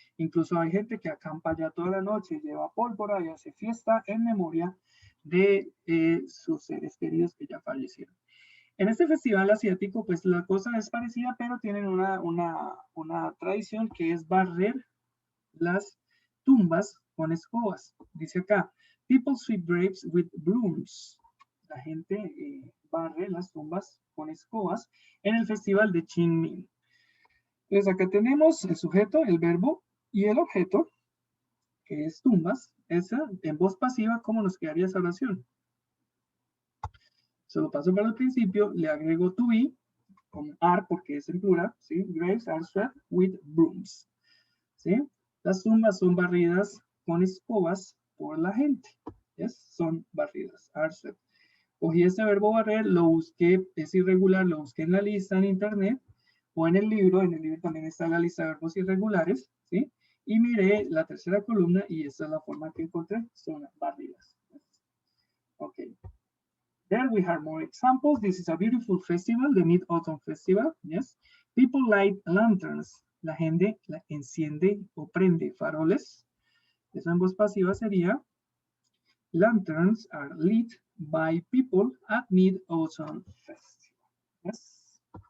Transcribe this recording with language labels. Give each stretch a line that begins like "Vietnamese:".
Spanish: Incluso hay gente que acampa ya toda la noche, lleva pólvora y hace fiesta en memoria de sus seres queridos que ya fallecieron. En este festival asiático, pues la cosa es parecida, pero tienen una tradición que es barrer las tumbas con escobas. Dice acá,
English: people sweep graves with brooms.
Spanish: La gente barre las tumbas con escobas en el festival de Qingming. Entonces acá tenemos el sujeto, el verbo y el objeto, que es tumbas. Esa, en voz pasiva, ¿cómo nos quedaría esa oración? Se lo paso para el principio, le agrego to be, con are porque es en plural, ¿sí?
English: Graves are swept with brooms,
Spanish: ¿sí? Las tumbas son barridas con escobas por la gente, ¿yes? Son barridas,
English: are swept.
Spanish: Cogí este verbo barrer, lo busqué, es irregular, lo busqué en la lista en internet o en el libro también está la lista de verbos irregulares, ¿sí? Y miré la tercera columna y esta es la forma que encontré, son barridas.
English: Ok. There we have more examples. This is a beautiful festival, the Mid-Autumn Festival, yes. People light lanterns.
Spanish: La gente enciende o prende faroles. Eso en voz pasiva sería
English: lanterns are lit by people at Mid-Autumn Festival. Yes.